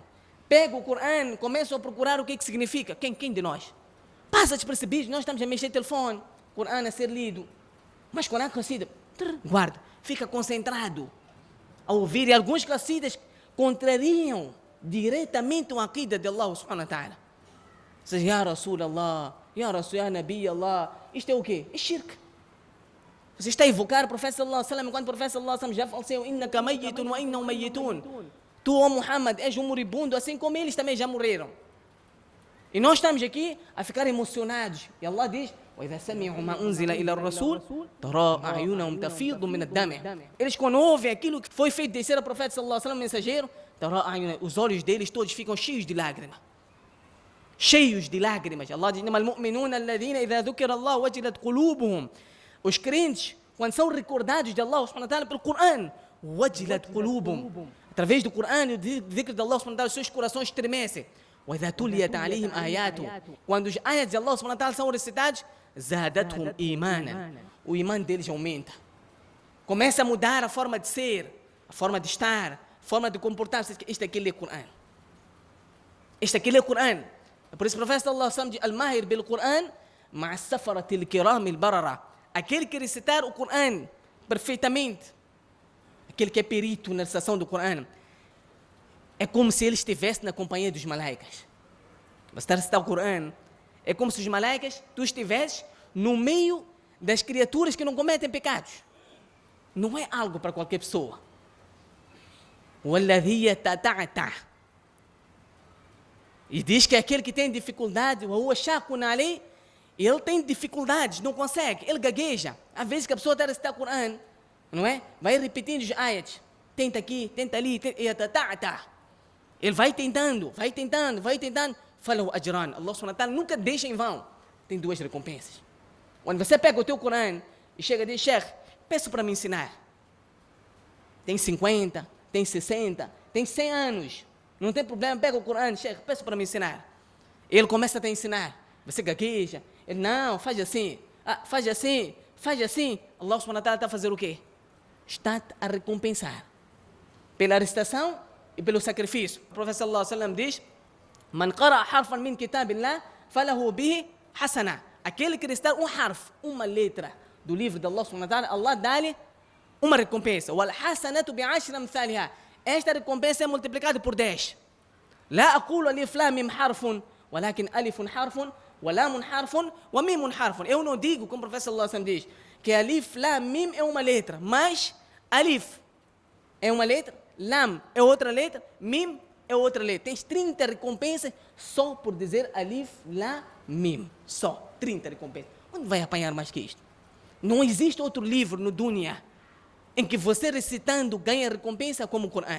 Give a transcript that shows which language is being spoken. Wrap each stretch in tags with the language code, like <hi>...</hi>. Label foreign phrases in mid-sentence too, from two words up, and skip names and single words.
<pt>Pego o Corão, começo a procurar o que significa. Quem de nós? Passa despercebido, nós estamos a mexer no telefone, Corão a ser lido. Mas quando há qasida, guarda, fica concentrado a ouvir. E alguns qasidas contrariam diretamente a aqida de Allah</pt> <ar>سبحانه وتعالى. Diz, يا رسول الله، يا رسول، يا نبي الله.</ar> <pt>Isto é o quê? É shirk. Você está a invocar o profeta</pt> <ar>صلى الله عليه وسلم,</ar> <pt>quando o profeta</pt> <ar>صلى الله عليه وسلم</ar> <pt>já faleceu,</pt> <ar>إنك ميت وإنهم ميتون.</ar> <pt>Tu, ó Muhammad, és um moribundo, assim como eles também já morreram. E nós estamos aqui a ficar emocionados. E Allah diz,</pt> <ar>وَإِذَا سَمِعُوا مَا أُنزِلَ إِلَى الرَّسُولِ تَرَى أَعْيُنَهُمْ تَفِيضُ مِنَ الدَّمْعِ.</ar> <pt>Eles quando ouvem aquilo que foi feito descer ao profeta</pt> <ar>صلى الله عليه وسلم,</ar> <pt>mensageiro, os olhos deles todos ficam cheios de lágrimas. Cheios de lágrimas. Allah diz,</pt> <ar>إِنَّمَا الْمُؤْمِنُونَ الَّذِينَ إِذَا ذُكِرَ اللَّهُ وَجِلَتْ قُلُوبُهُم.</ar> <pt>Os crentes, quando são recordados de Allah</pt> <ar>سبحانه وتعالى</ar> <pt>pelo Corão,</pt> <ar>وَجِلَتْ قُلُوبُهُم.</ar> <pt>Através do Corão e do dhikr de Allah</pt> <ar>سبحانه وتعالى,</ar> <pt>seus corações estremecem.</pt> <ar>وَإِذَا تُلِيَتْ عَلَيْهِمْ آيَاتُهُ.</ar> <pt>Quando os ayats de Allah</pt> <ar>سبحانه وتعالى</ar> <pt>são recitados,</pt> <ar>زَادَتْهُمْ إِيمَانًا.</ar> <pt>O imã deles aumenta. Começa a mudar a forma de ser, a forma de estar, a forma de comportar-se. Isto aqui é o Coran. Isto aqui é o Coran. Por isso o profeta</pt> <ar>صلى الله عليه وسلم diz: الماهر بالقرآن مع السفرة الكرام البررة.</ar> <pt>Aquele que recitar o Coran perfeitamente, aquele que é perito na recitação do Coran, é como se ele estivesse na companhia dos malaicas. Você está a recitar o Coran, é como se os malaicas, tu estivesses no meio das criaturas que não cometem pecados. Não é algo para qualquer pessoa.</pt> <ar>وَالَّذِي يَتَتَعْتَعْ.</ar> <pt>E diz que aquele que tem dificuldade, ele tem dificuldades, não consegue, ele gagueja. Às vezes que a pessoa está a recitar o Coran, não é? Vai repetindo os ayats, tenta aqui, tenta ali, ele vai tentando. Fala o ajran. Allah</pt> <ar>سبحانه وتعالى</ar> <pt>nunca deixa em vão. Tem duas recompensas. Quando você pega o teu Coran e chega e diz: Sheikh, peço para me ensinar. Tem 50, tem 60, tem 100 anos. Não tem problema, pega o Coran, Sheikh, peço para me ensinar. Ele começa a te ensinar. Você gagueja. Ele, não, faz assim. Faz assim. Allah</pt> <ar>سبحانه وتعالى</ar> <pt>está a fazer o quê? Está a recompensar. Pela recitação e pelo sacrifício. O profeta</pt> <ar>صلى الله عليه وسلم diz: من قرأ حرفا من كتاب الله فله به حسنة.</ar> <pt>Aquele que recitar um harf, uma letra do livro de Allah</pt> <ar>سبحانه وتعالى,</ar> <pt>Allah dá-lhe uma recompensa.</pt> <ar>والحسنة بعشر أمثالها.</ar> <pt>Esta recompensa é multiplicada por 10.</pt> <ar>لا أقول الم حرف، ولكن ألف حرف، ولام حرف، وميم حرف.</ar> <pt>Eu não digo, como o profeta</pt> <ar>صلى الله عليه وسلم</ar> <pt>diz, que alif lam mim é uma letra, mas alif é uma letra, lam é outra letra, mim é outra letra. Tens 30 recompensas só por dizer alif lam mim. Só 30 recompensas. Onde vai apanhar mais que isto? Não existe outro livro no dunya em que você recitando ganha recompensa como o Coran.</pt>